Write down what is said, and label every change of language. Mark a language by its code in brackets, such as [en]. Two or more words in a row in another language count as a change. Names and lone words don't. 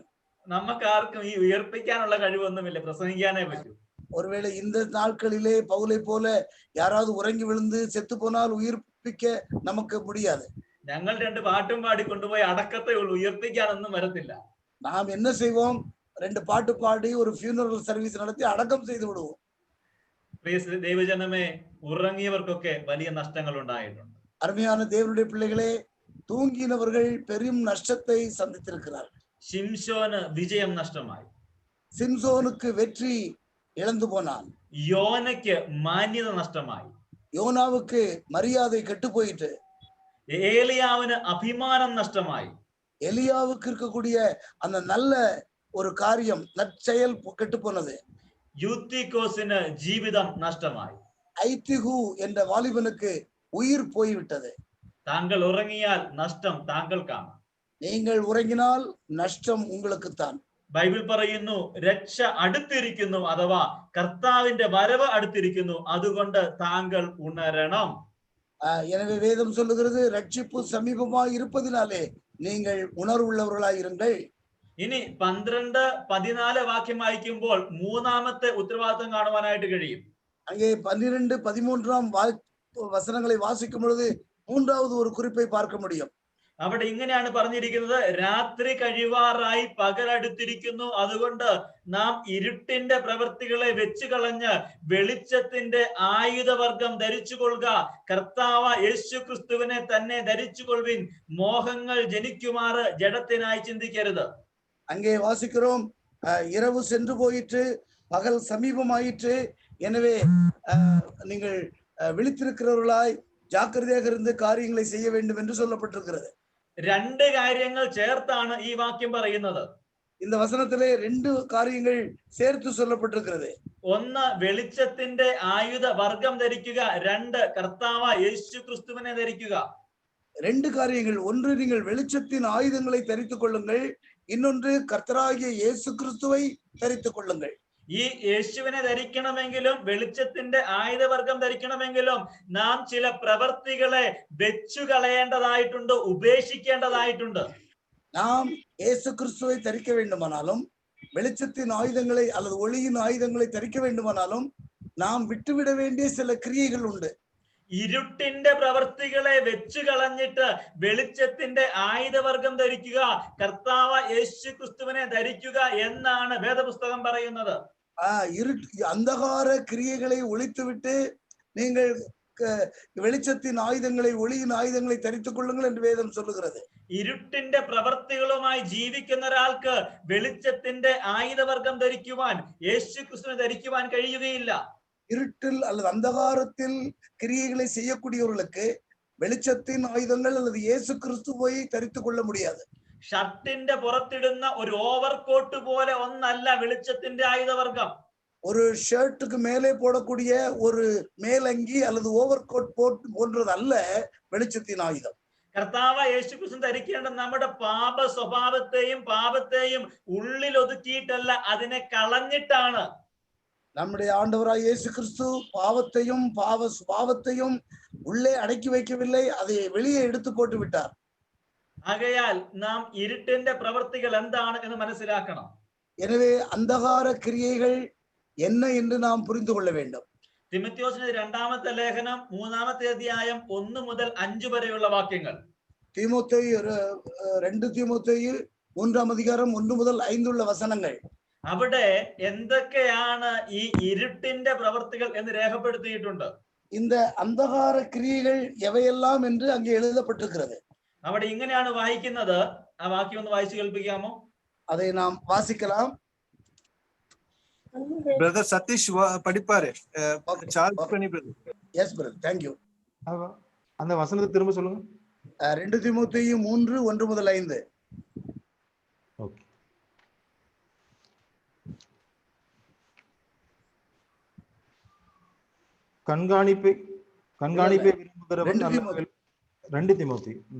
[ml] നമുക്കാർക്കും ഈ ഉയർപ്പിക്കാനുള്ള കഴിവൊന്നുമില്ല, പ്രസംഗിക്കാനേ പറ്റൂ. [ta] ஒருவேளை இந்த நாட்களிலே பவுலை போல யாராவது உறங்கி விழுந்து செத்து போனால் உயிர்ப்பிக்க நமக்கு முடியாது. [ml] ഞങ്ങൾ രണ്ട് പാട്ടും പാടി കൊണ്ടുപോയി അടക്കത്തെ ഉള്ളൂ, ഉയർപ്പിക്കാനൊന്നും വരത്തില്ല. [ta] நாம் என்ன செய்வோம்? ரெண்டு பாட்டு பாடி ஒரு [en] funeral service [ta] நடத்தி அடக்கம் செய்து விடுவோம். [ml] പ്രിയ ദൈവജനമേ, ഉറങ്ങിയവർക്കൊക്കെ വലിയ നഷ്ടങ്ങൾ ഉണ്ടായിട്ടുണ്ട്. [ta] அருமையான தேவனுடைய பிள்ளைகளே, தூங்கினவர்கள் பெரும் நஷ்டத்தை சந்தித்திருக்கிறார்கள். [ml] ശിംശോന് വിജയം നഷ്ടമായി. [ta] சிம்சோனுக்கு வெற்றி இழந்து போனான். [ml] യോനയ്ക്ക് മാന്യത നഷ്ടമായി. [ta] யோனாவுக்கு மரியாதை கெட்டு போயிட்டு, [ml] ഏലിയാവിന് അഭിമാനം നഷ്ടമായി. [ta] எலியாவுக்கு இருக்கக்கூடிய அந்த நல்ல ஒரு காரியம், நற்செயல் கெட்டு போனது. [ml] യൂത്തിക്കോസിന് ജീവിതം നഷ്ടമായി. [ta] ஐத்திகு என்ற வாலிபனுக்கு உயிர் போய்விட்டது. [ml] താങ്കൾ ഉറങ്ങിയാൽ നഷ്ടം താങ്കൾക്കാണ്. [ta] நீங்கள் உறங்கினால் நஷ்டம் உங்களுக்குத்தான். [ml] ബൈബിൾ പറയുന്നു രക്ഷ അടുത്തിരിക്കുന്നു, അഥവാ കർത്താവിന്റെ വരവ് അടുത്തിരിക്കുന്നു, അതുകൊണ്ട് താങ്കൾ ഉണരണം. [ta] எனவே வேதம் சொல்லுகிறது, ரட்சிப்பு சமீபமாய் இருப்பதினாலே நீங்கள் உணர்வுள்ளவர்களாய் இருங்கள். [ml] ഇനി 12-14 വാക്യം വായിക്കുമ്പോൾ മൂന്നാമത്തെ ഉത്തരവാദിത്തം കാണുവാനായിട്ട് കഴിയും. [ta] அங்கே 12-13 வசனங்களை வாசிக்கும் பொழுது மூன்றாவது ஒரு குறிப்பை பார்க்க முடியும். [ml] അവിടെ ഇങ്ങനെയാണ് പറഞ്ഞിരിക്കുന്നത്, രാത്രി കഴിവാറായി പകൽ അടുത്തിരിക്കുന്നു, അതുകൊണ്ട് നാം ഇരുട്ടിന്റെ പ്രവൃത്തികളെ വെച്ചു കളഞ്ഞ് വെളിച്ചത്തിന്റെ ആയുധവർഗം ധരിച്ചുകൊള്ളുക, കർത്താവ യേശു ക്രിസ്തുവിനെ തന്നെ ധരിച്ചുകൊള്ളുവിൻ, മോഹങ്ങൾ ജനിക്കുമാറ് ജഡത്തിനായി ചിന്തിക്കരുത്. [ta] அங்கே வாசிக்கிறோம், இரவு சென்று போயிற்று, பகல் சமீபமாயிற்று, எனவே நீங்கள் விழித்திருக்கிறவர்களாய் ஜாக்கிரதையாக இருந்து காரியங்களை செய்ய வேண்டும் என்று சொல்லப்பட்டிருக்கிறது. [ml] രണ്ട് കാര്യങ്ങൾ ചേർത്താണ് ഈ വാക്യം പറയുന്നത്. [ta] இந்த வசனத்திலே ரெண்டு காரியங்கள் சேர்த்து சொல்லப்பட்டிருக்கிறது. [ml] ഒന്ന് വെളിച്ചത്തിന്റെ ആയുധ വർഗം ധരിക്കുക, രണ്ട് കർത്താവ യേശു ക്രിസ്തുവിനെ ധരിക്കുക. [ta] ரெண்டு காரியங்கள், ஒன்று நீங்கள் வெளிச்சத்தின் ஆயுதங்களை தரித்துக் கொள்ளுங்கள், இன்னொன்று கர்த்தராகிய இயேசு கிறிஸ்துவை தரித்துக் கொள்ளுங்கள். [ml] ഈ യേശുവിനെ ധരിക്കണമെങ്കിലും വെളിച്ചത്തിന്റെ ആയുധവർഗം ധരിക്കണമെങ്കിലും നാം ചില പ്രവർത്തികളെ വെച്ചു കളയേണ്ടതായിട്ടുണ്ട്, ഉപേക്ഷിക്കേണ്ടതായിട്ടുണ്ട്. [ta] நாம் இயேசு கிறிஸ்துவை தரிக்க வேண்டுமானாலும், வெளிச்சத்தின் ஆயுதங்களை அல்லது ஒளியின் ஆயுதங்களை தரிக்க வேண்டுமானாலும் நாம் விட்டுவிட வேண்டிய சில கிரியைகள் உண்டு. [ml] ഇരുട്ടിന്റെ പ്രവർത്തികളെ വെച്ചു കളഞ്ഞിട്ട് വെളിച്ചത്തിന്റെ ആയുധവർഗം ധരിക്കുക, കർത്താവ് യേശു ക്രിസ്തുവിനെ ധരിക്കുക എന്നാണ് വേദപുസ്തകം പറയുന്നത്. [ta] அந்தகார கிரியைகளை ஒழித்துவிட்டு நீங்கள் வெளிச்சத்தின் ஆயுதங்களை, ஒளியின் ஆயுதங்களை தரித்துக் கொள்ளுங்கள் என்று வேதம் சொல்லுகிறது. [ml] ഇരുട്ടിന്റെ പ്രവർത്തികളുമായി ജീവിക്കുന്ന ഒരാൾക്ക് വെളിച്ചത്തിന്റെ ആയുധവർഗം ധരിക്കുവാൻ, യേശു ക്രിസ്തുവിനെ ധരിക്കുവാൻ കഴിയുകയില്ല. [ta] இருட்டில் அல்லது அந்தகாரத்தில் கிரியைகளை செய்யக்கூடியவர்களுக்கு வெளிச்சத்தின் ஆயுதங்கள் அல்லது இயேசு கிறிஸ்துவை தரித்துக் கொள்ள முடியாது. [ml] ഷർട്ടിന്റെ പുറത്തിടുന്ന ഒരു ഓവർകോട്ട് പോലെ ഒന്നല്ല വെളിച്ചത്തിന്റെ ആയുധവർഗം. [ta] ஒரு ஷர்ட்டுக்கு மேலே போடக்கூடிய ஒரு மேலங்கி அல்லது [en] over coat [ta] போன்றது அல்ல வெளிச்சத்தின் ஆயுதம். [ml] കർത്താവ് യേശു ക്രിസ്തു ധരിക്കേണ്ട നമ്മുടെ പാപ സ്വഭാവത്തെയും പാപത്തെയും ഉള്ളിൽ ഒതുക്കിയിട്ടല്ല, അതിനെ കളഞ്ഞിട്ടാണ്. [ta] நம்முடைய ஆண்டவராய் இயேசு கிறிஸ்து பாவத்தையும் பாவ சுபாவத்தையும் உள்ளே அடக்கி வைக்கவில்லை, அதை வெளியே எடுத்து போட்டு விட்டார். [ml] ആകയാൽ നാം ഇരുട്ടിന്റെ പ്രവർത്തികൾ എന്താണ് എന്ന് മനസ്സിലാക്കണം. [ta] எனவே அந்தகார கிரியைகள் என்ன என்று நாம் புரிந்து கொள்ள வேண்டும். [ml] തിമോത്തിയോസിന്റെ രണ്ടാമത്തെ ലേഖനം 3-ാമത്തെ അധ്യായം 1 മുതൽ 5 വരെയുള്ള വാക്യങ്ങൾ. [ta] தீமோத்தேயு 2 தீமோத்தேயு 3-ாம் அதிகாரம் 1 முதல் 5 உள்ள வசனங்கள். [ml] അവിടെ എന്തൊക്കെയാണ് ഈ ഇരുട്ടിന്റെ പ്രവർത്തികൾ എന്ന് രേഖപ്പെടുത്തിയിട്ടുണ്ട്. [ta] இந்த அந்தகார கிரியைகள் எவையெல்லாம் என்று அங்கே எழுதப்பட்டிருக்கிறது. [ml] അവിടെ ഇങ്ങനെയാണ് വായിക്കുന്നത്. ആ വാക്യം ഒന്ന് വായിച്ചു കേൾപ്പിക്കാമോ? [ta] அதை நாம் வாசிக்கலாம். பிரதர் சதீஷ் படிப்பாரு. சார்ஜ் பண்ணி பிரதர். [en] yes brother, thank you. [ta] அந்த வசனத்தை திரும்ப சொல்லுங்க. 2 தீமோத்தேயு 3 1 முதல் 5. ஓகே. கண்காணிப்பை விரும்புகிறவன் 2 தீமோத்தி.